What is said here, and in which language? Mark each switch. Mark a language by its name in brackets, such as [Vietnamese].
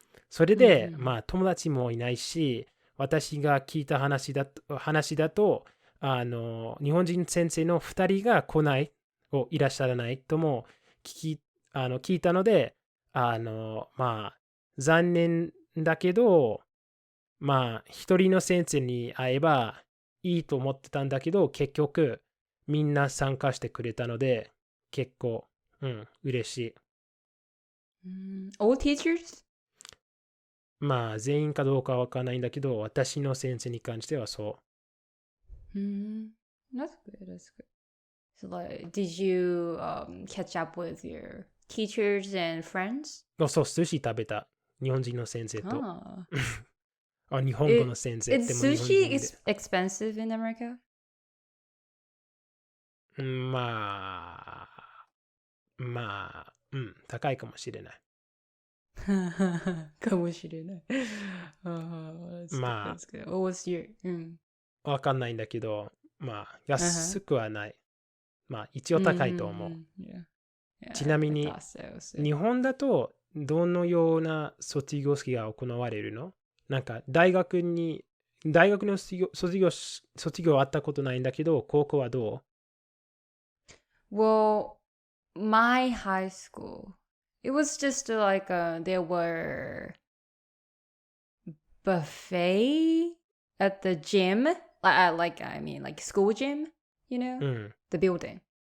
[Japanese] それで、まあ、友達もいないし、私が聞いた話だと、日本人先生の2人が来ないをいらっしゃらないとも聞いたので、まあ、残念だけど、まあ、一人の先生に会えばいいと思ってたんだけど、結局、みんな参加してくれたので、結構、嬉しい。 [English] All teachers? [Japanese] まあ、全員かどうかはわからないんだけど、私の先生に関してはそう。 [English] That's good, that's good. So, like, did you catch up with your teachers and friends? [Japanese] そう、寿司食べた。日本人の先生と。日本語の先生。 [English] Is sushi expensive in America? [Japanese] まあ、高いかもしれない。かもしれない。まあ、 [English] What was your... [Japanese] わかんないんだけど、まあ、安くはない。まあ、一応高いと思う。ちなみに、日本だとどのような卒業式が行われるの？なんか、大学の卒業あったことないんだけど、高校はどう？ [English] Well, my high school...It was just like there were buffet at the gym, like school gym, you know, the building.